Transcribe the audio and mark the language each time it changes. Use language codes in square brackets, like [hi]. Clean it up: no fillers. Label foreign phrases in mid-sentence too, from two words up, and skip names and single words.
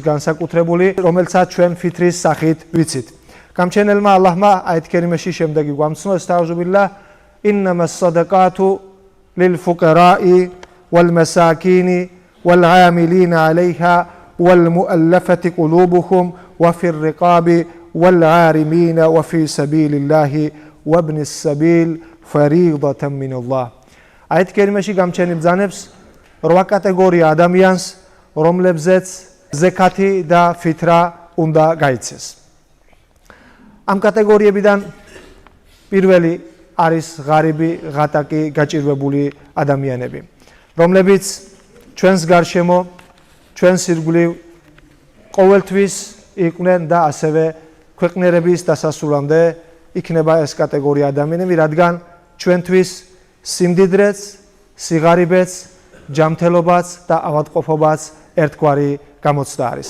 [ka] განსაკუთრებული რომელსაც ჩვენ ფიტრის სახით ვიცით გამჩენელმა ალლაჰმა აიეთ კერიმეში შემდეგი [ar] გვამცნო أستعيذ بالله إنما الصدقات للفقراء والمساكين والعاملين عليها والمؤلفة قلوبهم وفي الرقاب والعارمين وفي سبيل الله وابن السبيل فريضة من الله [ka] აიეთ კერიმეში გამჩენი ბრძანებს 8 კატეგორია ადამიანს რომლებზეც ზეკათი და ფიტრა უნდა გაიცეს ამ კატეგორიებიდან პირველი არის ღარიბი ღატაკი გაჭირვებული ადამიანები რომლებიც ჩვენს გარშემო ჩვენს ირგვლივ ყოველთვის იყვნენ და ასევე ქვეყნიერების დასასრულამდე იქნება ეს კატეგორია ადამიანები რადგან ჩვენთვის სიმდიდრეც, სიღარიბეც, ჯანმრთელობაც და ავადმყოფობაც ერთგვარი გამოცდა არის.